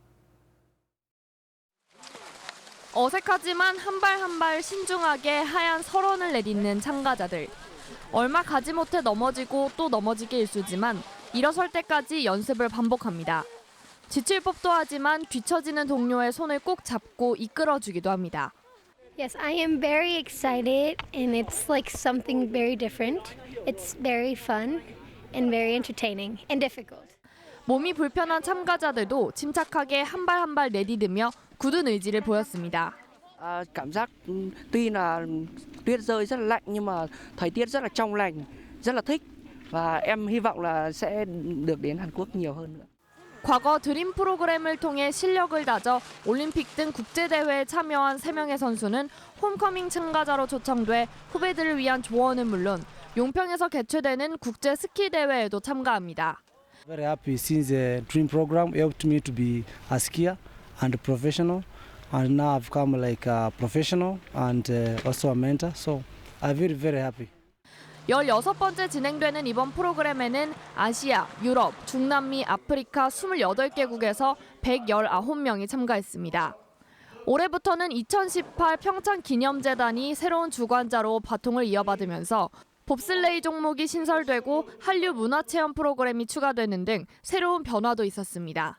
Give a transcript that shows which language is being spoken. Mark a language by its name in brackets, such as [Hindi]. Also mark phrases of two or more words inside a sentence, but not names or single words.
[Korean] 어색하지만 한 발 한 발 신중하게 하얀 설원을 내딛는 참가자들. 얼마 가지 못해 넘어지고 또 넘어지기 일쑤지만 일어설 때까지 연습을 반복합니다. 지칠 법도 하지만 뒤처지는 동료의 손을 꼭 잡고 이끌어주기도 합니다. [English] Yes, I am very excited and it's like something very different. It's very fun and very entertaining and difficult. [Korean] 몸이 불편한 참가자들도 침착하게 한 발 한 발 내디디며 굳은 의지를 보였습니다. [Vietnamese] Cảm giác tuy là tuyết rơi rất là lạnh nhưng mà thời tiết rất là trong lành, rất là thích và em hy vọng là sẽ được đến Hàn Quốc nhiều hơn nữa. [Korean] 과거 드림 프로그램을 통해 실력을 다져 올림픽 등 국제대회에 참여한 3명의 선수는 홈커밍 참가자로 초청돼 후배들을 위한 조언은 물론 용평에서 개최되는 국제 스키 대회에도 참가합니다. [English] Very happy since the dream program helped me to be a skier and a professional, and now I've become like a professional and also a mentor. So I'm very, very happy. [Korean] 16번째 진행되는 이번 프로그램에는 아시아, 유럽, 중남미, 아프리카 28개국에서 119명이 참가했습니다. 올해부터는 2018 평창기념재단이 새로운 주관자로 바통을 이어받으면서 봅슬레이 종목이 신설되고 한류 문화체험 프로그램이 추가되는 등 새로운 변화도 있었습니다.